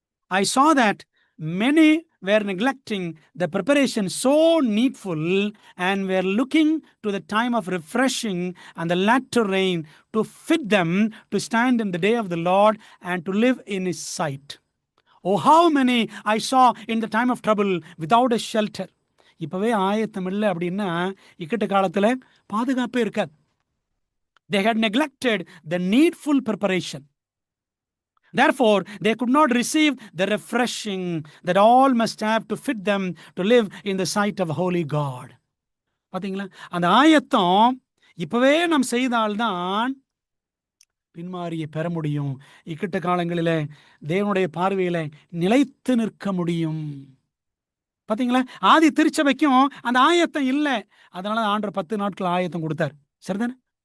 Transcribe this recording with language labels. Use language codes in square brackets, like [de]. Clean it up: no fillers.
[en] I saw that many were neglecting the preparation so needful and were looking to the time of refreshing and the latter rain to fit them to stand in the day of the Lord and to live in his sight. Oh, how many I saw in the time of trouble without a shelter. [ta] இப்பவே ஆயத்தம் இல்லை அப்படின்னா இக்கட்டு காலத்தில் பாதுகாப்பே இருக்காது. [en] They had neglected the needful preparation. Therefore, they could not receive the refreshing that all must have to fit them to live in the sight of a holy God. [ta] பார்த்தீங்களா? அந்த ஆயத்தம் இப்பவே நாம் செய்தால்தான் பின்மாரியை பெற முடியும். இக்கட்ட காலங்களில் தேவனுடைய பார்வையில நிலைத்து நிற்க முடியும். பார்த்தீங்களா? ஆதி திருச்சபைக்கும் அந்த ஆயத்தம் இல்லை. அதனால ஆண்டவர் 10 நாட்கள் ஆயத்தம் கொடுத்தார். சரிதானே?